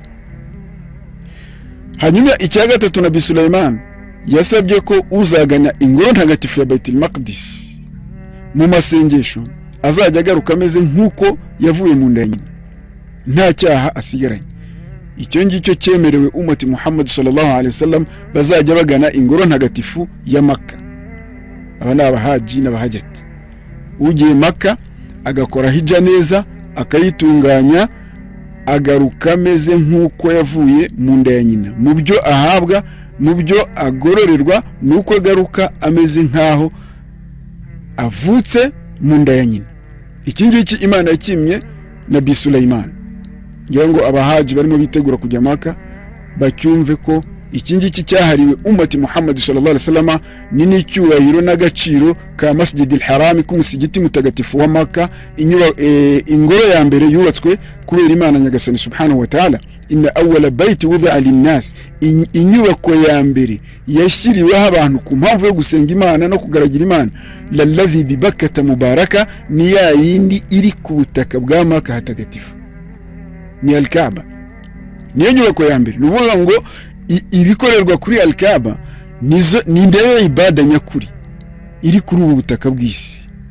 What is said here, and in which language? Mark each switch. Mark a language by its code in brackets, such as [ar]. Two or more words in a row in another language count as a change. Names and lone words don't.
[rw] Hanyuma icya gatatu Nabi Sulaiman yasabye ko uzagana ingoro ntagatifu ya Baitul Maqdis mu masengesho azajya agaruka ameze nk'uko yavuye mu nda ya nyina, nta cyaha asigaranye. Icyo ngicyo cyemerewe umati Muhammad [ar] صلى الله عليه وسلم, [rw] bazajya bagana ingoro ntagatifu ya Makka. Aba ni abahaji n'abahajati. Ugiye Makka agakora hija neza, akayitunganya, agaruka ameze nk'uko yavuye mu nda ya nyina. Mu byo ahabwa, mu byo agororerwa, nuko agaruka ameze nkaho avutse mu nda ya nyina. Iki ngiki Imana yakimye Nabi Sulaiman. Ngira ngo abahaji barimo bitegura kujya Makka bacyumve ko iki ngiki cyahariwe umati Muhammad [ar] صلى الله عليه وسلم, [rw] ni n'icyubahiro n'agaciro ka Masjid al-Haram k'umusigiti mutagatifu wa Makka. Ingoro ya mbere yubatswe kubera Imana nyagasani [ar] سبحانه وتعالى. إن أول بيت وضع للناس, [rw] inyubako ya mbere yashyiriweho abantu ku mpamvu yo gusenga Imana no kugaragira Imana, [ar] للذي ببكة مباركا, [rw] ni ya yindi iri ku butaka bwa Makka hatagatifu, ni al-Kaaba. Niyo nyubako ya mbere. Nuvuga ngo ibikorerwa kuri al-Kaaba ni ndeyo ibada nyakuri iri kuri ubu butaka bw'isi.